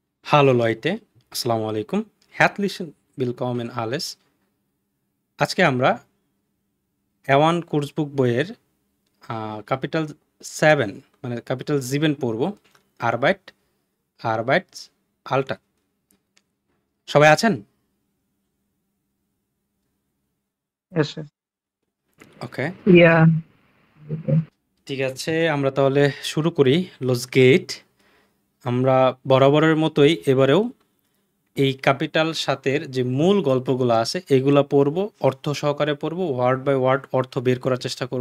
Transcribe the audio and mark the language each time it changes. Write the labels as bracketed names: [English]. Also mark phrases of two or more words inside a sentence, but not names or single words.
[German] Hallo Leute, [Arabic] السلام عليكم. [German] Herzlich willkommen alles। [Bangla] আজকে আমরা A1 কোর্সবুক বইয়ের ক্যাপিটাল 7 মানে ক্যাপিটাল 7 পড়ব। [German] Arbeit, Arbeits, Alltag. [Bangla] সবাই আছেন? [English] Yes, sir. [Bangla] ওকে, [English] Yeah. [Bangla] ঠিক আছে। আমরা তাহলে শুরু করি। [German] Los geht. [Bangla] আমরা বরাবরের মতোই এবারেও এই ক্যাপিটাল সাতের যে মূল গল্পগুলো আছে এগুলা পড়ব, অর্থ সহকারে পড়ব, [English] word by word [Bangla] অর্থ বের করার চেষ্টা করব।